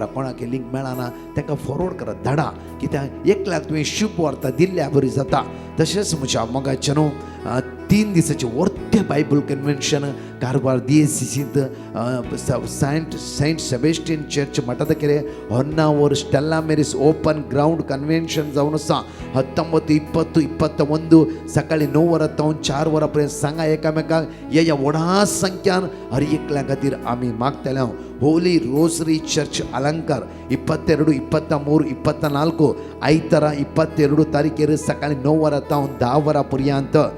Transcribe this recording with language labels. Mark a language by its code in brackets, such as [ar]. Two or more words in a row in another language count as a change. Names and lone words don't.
[kok] कोणाक लिंक मेळना ताका फॉरवर्ड करा, धाडा. कित्याक एकल्याक तुवें शुभ वार्ता दिल्ल्या बरी जाता. तशेंच म्हज्या मोगाचेनो 3 दिसाचे वर्थे बायबल कन्वेन्शन कारवार DSCCंत सेंट सेबेस्टियन चर्च मठादकेरे ಹೊನ್ನಾವರ್ ಸ್ಟೆಲ್ಲಾ ಮೇರಿಸ್ [en] open ground convention [kok] जावन आसा 19, 20, 21 सकाळी 9 ते 4 पर्यंत सांगा एकामेकाक. ह्या व्हडा संख्यान हर एकल्या खातीर आमी मागतले. होली रोसरी चर्च अलंकार 22, 23, 24 आयतार 22 तारखेर सकाळी 9 ते 10 पर्यंत.